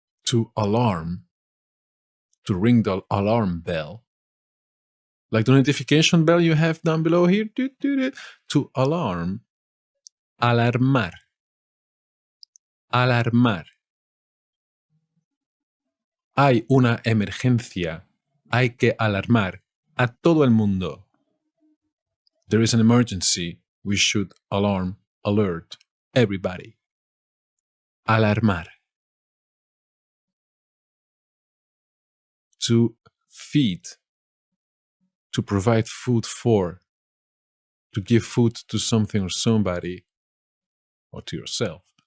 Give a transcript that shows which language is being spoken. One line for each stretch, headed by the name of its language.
English: To alarm, to ring the alarm bell, like the notification bell you have down below here, to alarm, alarmar, alarmar.
Spanish: Hay una emergencia, hay que alarmar a todo el mundo.
English: There is an emergency, we should alarm, alert everybody. Alarmar. To feed, to provide food for, to give food to something or somebody, or to yourself.